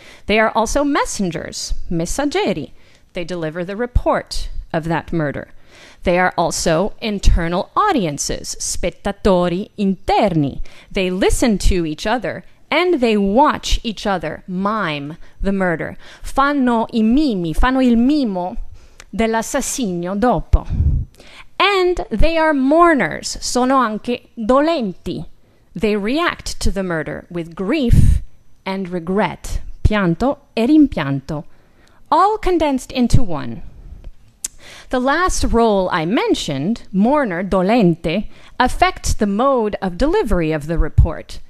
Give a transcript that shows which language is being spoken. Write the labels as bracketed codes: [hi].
[en] They are also messengers, messaggeri, they deliver the report of that murder. They are also internal audiences, [it] spettatori interni. [en] They listen to each other and they watch each other mime the murder. [it] Fanno il mimo dell'assassinio dopo. [en] And they are mourners, [it] sono anche dolenti. [en] They react to the murder with grief and regret, [it] pianto e rimpianto, [en] all condensed into one. The last role I mentioned, mourner, dolente, affects the mode of delivery of the report.